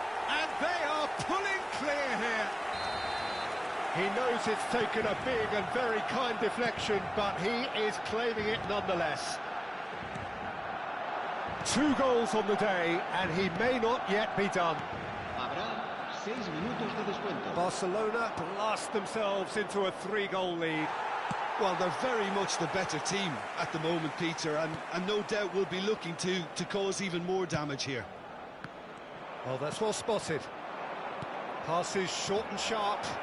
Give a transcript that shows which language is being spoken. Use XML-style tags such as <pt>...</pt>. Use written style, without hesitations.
<en>And they are pulling clear here. He knows it's taken a big and very kind deflection, but he is claiming it nonetheless. 2 goals on the day, and he may not yet be done.</en> <es>Habrá 6 minutos de descuento.</es> <en>Barcelona blast themselves into a 3-goal lead. Well, they're very much the better team at the moment, Peter, and no doubt will be looking to cause even more damage here. Well, that's well spotted. Passes short and sharp.</en>